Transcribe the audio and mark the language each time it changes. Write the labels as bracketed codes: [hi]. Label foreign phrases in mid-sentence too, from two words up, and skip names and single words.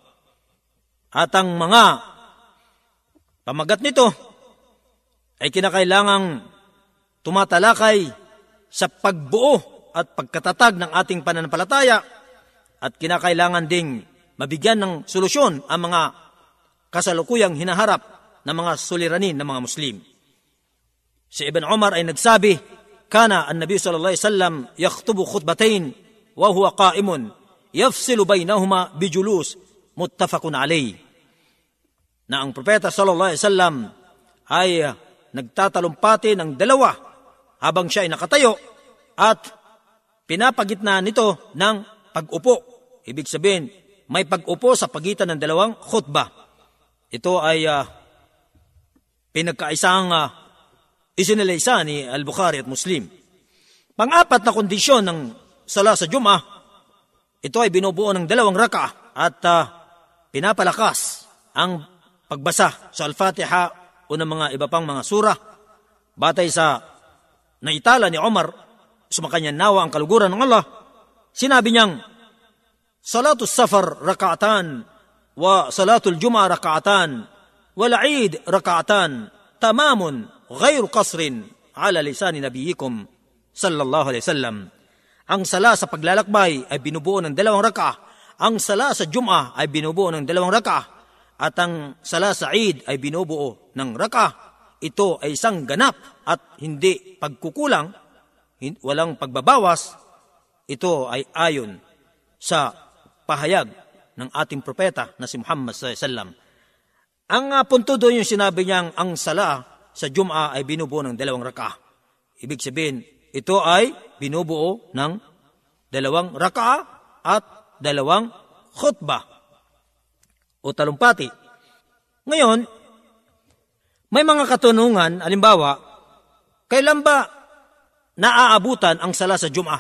[tl] At ang mga pamagat nito ay kinakailangang tumatalakay sa pagbuo at pagkatatag ng ating pananampalataya, at kinakailangan ding mabigyan ng solusyon ang mga kasalukuyang hinaharap ng mga suliranin ng mga Muslim. Si Ibn Umar ay nagsabi, [ar] "كان النبي صلى الله عليه وسلم يخطب خطبتين وهو قائم يفصل بينهما بجلوس متفق عليه." [tl] Na ang propeta [ar] صلى الله عليه وسلم [tl] ay nagtatalumpati ng 2 habang siya ay nakatayo at pinapagitna nito ng pag-upo. Ibig sabihin, may pag-upo sa pagitan ng 2 khutbah. Ito ay pinagkaisang isinalaysay ni Al-Bukhari at Muslim. Pang-4 na kondisyon ng sala sa Jum'ah, ito ay binubuo ng 2 raka'ah at pinapalakas ang pagbasa sa Al-Fatiha o ng mga iba pang mga surah. Batay sa naitala ni Umar, sumakanya nawa ang kaluguran ng Allah, sinabi niyang, [ar] صلاة السفر ركعتان، وصلاة الجمعة ركعتان، والعيد ركعتان، تمام غير قصر على لسان نبيكم صلى الله عليه وسلم. [tl] Ang sala sa paglalakbay ay binubuo ng 2 rak'ah, ang sala sa Jum'a ay binubuo ng 2 rak'ah, at ang sala sa Eid ay binubuo ng rak'ah. Ito ay isang ganap at hindi pagkukulang, walang pagbabawas. Ito ay ayon sa pahayag ng ating propeta na si Muhammad [ar] صلى الله عليه وسلم. [tl] Ang punto doon yung sinabi niyang ang sala sa Jum'a ay binubuo ng 2 rak'ah. Ibig sabihin, ito ay binubuo ng 2 rak'ah at 2 khutbah o talumpati. Ngayon, may mga katanungan, halimbawa, kailan ba naaabutan ang sala sa Jum'a?